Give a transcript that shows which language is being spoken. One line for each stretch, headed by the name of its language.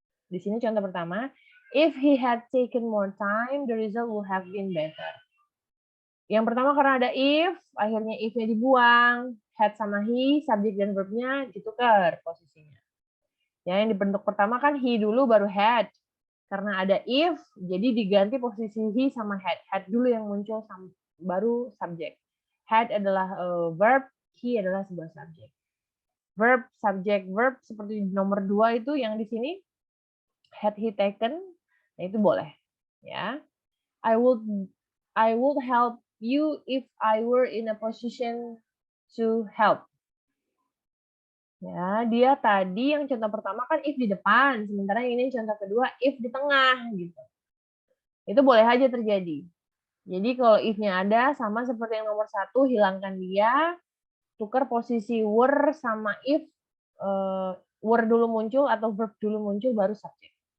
Indonesian: Di sini contoh pertama,
English: if he had taken more time, the result would have been better.
Indonesian: Yang pertama karena ada if, akhirnya if-nya dibuang, had sama he, subjek dan verb-nya ditukar posisinya. Ya, yang dibentuk pertama kan he dulu baru had. Karena ada if, jadi diganti posisi he sama had. Had dulu yang muncul, baru subjek. Had adalah verb, he adalah sebuah subjek. Verb, subjek, verb seperti nomor 2 itu yang di sini.
English: Had he taken,
Indonesian: nah itu boleh.
English: Ya, I would help you if I were in a position to help.
Indonesian: Ya, dia tadi yang contoh pertama kan if di depan, sementara yang ini contoh kedua if di tengah gitu. Itu boleh aja terjadi. Jadi kalau if-nya ada sama seperti yang nomor 1, hilangkan dia, tukar posisi were sama if, were dulu muncul atau verb dulu muncul baru subjek.